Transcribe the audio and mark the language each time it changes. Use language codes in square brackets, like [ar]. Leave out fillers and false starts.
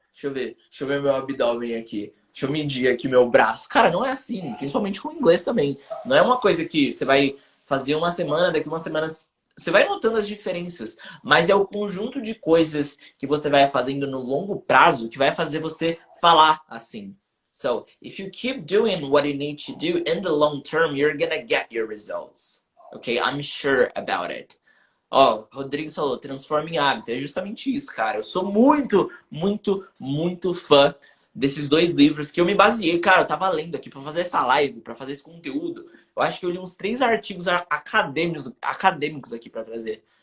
[pt] Deixa eu ver meu abdômen aqui. Deixa eu medir aqui meu braço. Cara, não é assim, principalmente com o inglês também. Não é uma coisa que você vai fazer uma semana, daqui uma semana você vai notando as diferenças, mas é o conjunto de coisas que você vai fazendo no longo prazo que vai fazer você falar assim. [en] So, if you keep doing what you need to do in the long term, you're gonna get your results. Okay? I'm sure about it. [pt] Ó, Rodrigo falou, transforma em hábito. É justamente isso, cara. Eu sou muito, muito, muito fã desses dois livros que eu me baseei. Cara, eu tava lendo aqui pra fazer essa live, pra fazer esse conteúdo. Eu acho que eu li uns 3 artigos acadêmicos aqui pra trazer.